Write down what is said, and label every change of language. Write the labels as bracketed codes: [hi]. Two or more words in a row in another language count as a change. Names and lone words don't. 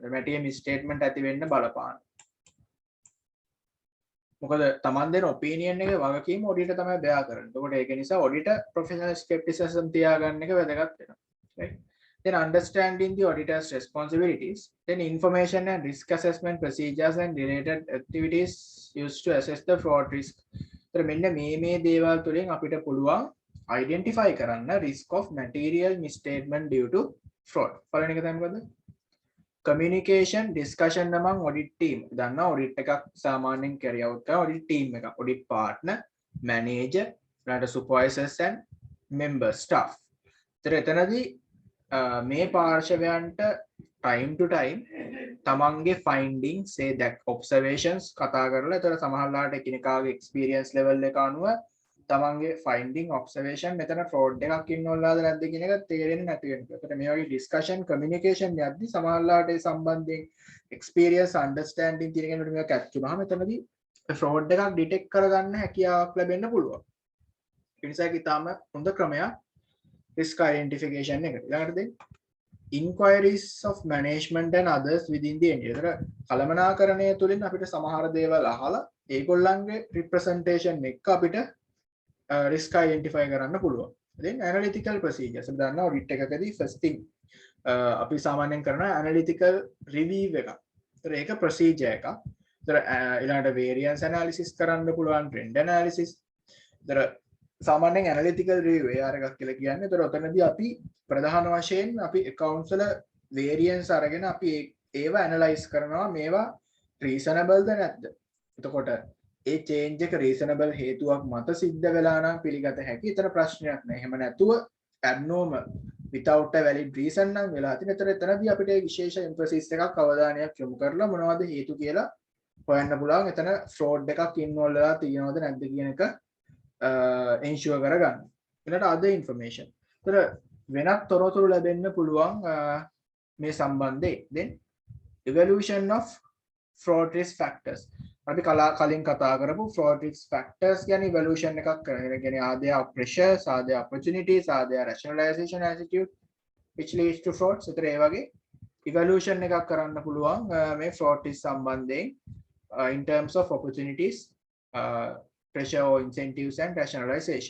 [en] material misstatement [si] ඇති වෙන්න බලපාන. මොකද තමන් දෙන opinion එක වගකීම auditor තමයි bear කරන්නේ. එතකොට ඒක නිසා [en] auditor professional skepticism [si] තියාගන්න එක වැදගත් වෙනවා. right? [en] Then understanding the auditor's responsibilities, then information and risk assessment procedures and related activities used to assess the fraud risk. [si] So මෙන්න මේ දේවල් තුලින් අපිට පුළුවන් identify කරන්න [en] risk of material misstatement due to fraud. [si] පළවෙනි එක තමයි මොකද? [en] Communication discussion among audit team. [si] දන්නා audit එකක් සාමාන්‍යයෙන් [en] carry out [si] කරන [en] audit team [si] එකක්. [en] audit partner, manager, ඊළඟට supervisors and member staff. [si] එතනදී මේ පාර්ශවයන්ට [en] time to time [si] තමන්ගේ [en] findings say that observations [si] කතා කරලා ඒතර සමහරලාට එකිනෙකාගේ [en] experience level [si] එක අනුව තමන්ගේ [en] finding observation [si] මෙතන fraud එකක් ඉන්නවලාද නැද්ද කියන එක තේරෙන්නේ නැති වෙනවා. ඒකට මේ වගේ [en] discussion communication [si] යද්දි සමහරලාට ඒ සම්බන්ධයෙන් [en] experience understanding [si] තියෙන කෙනෙකුට මේක catch වුණාම එතනදී fraud එකක් detect කරගන්න හැකියාවක් ලැබෙන්න පුළුවන්. ඒ නිසා ඒක ඊටාම හොඳ ක්‍රමයක් [en] risk identification [si] එකට. [en] ඊළඟට inquiries of management and others within the entity. [si] ඒතර කළමනාකරණය තුළින් අපිට සමහර දේවල් අහලා ඒගොල්ලන්ගේ representation එක අපිට [en] risk identify [si] කරන්න පුළුවන්. [en] then analytical procedures. [si] අපි දන්නවා audit එකකදී [en] first thing [si] අපි සාමාන්‍යයෙන් කරන [en] analytical review [si] එකක්. ඒතර ඒක procedure එකක්. ඒතර ඊළඟට [en] variance analysis [si] කරන්න පුළුවන්, [en] trend analysis. [si] ඒතර සාමාන්‍යයෙන් [en] analytical review AR [si] එකක් කියලා කියන්නේ. ඒතර ඔතනදී අපි ප්‍රධාන වශයෙන් අපි accounts වල variance අරගෙන අපි ඒවා analyze කරනවා මේවා reasonable ද නැද්ද. එතකොට ඒ change එක reasonable හේතුවක් මත සිද්ධ වෙලා නම් පිළිගත හැකි. ඒතර ප්‍රශ්නයක් නැහැ. එහෙම නැතුව [en] abnormal without a valid reason [si] නම් වෙලා තියෙන. ඒතර එතනදී අපිට විශේෂ emphasis එකක් අවධානයක් යොමු කරලා මොනවද හේතු කියලා හොයන්න පුළුවන්. එතන fraud එකක් involve වෙලා තියෙනවද නැද්ද කියන එක ensure කරගන්න. [en] ඊළඟට other information. [si] ඒතර වෙනත් තොරතුරු ලැබෙන්න පුළුවන් මේ සම්බන්ධයෙන්. [en] then evaluation of fraud risk factors. [si] අපි කලින් කතා කරපු [en] fraud risk factors [si] කියන්නේ evaluation එකක් කරන. ඒ කියන්නේ [en] are there pressures, are there opportunities, are there rationalization attitude which leads to fraud. [si] ඒතර ඒ වගේ evaluation එකක් කරන්න පුළුවන් මේ [en] fraud risk [si] සම්බන්ධයෙන් [en] in terms of opportunities, pressure or incentives and rationalization.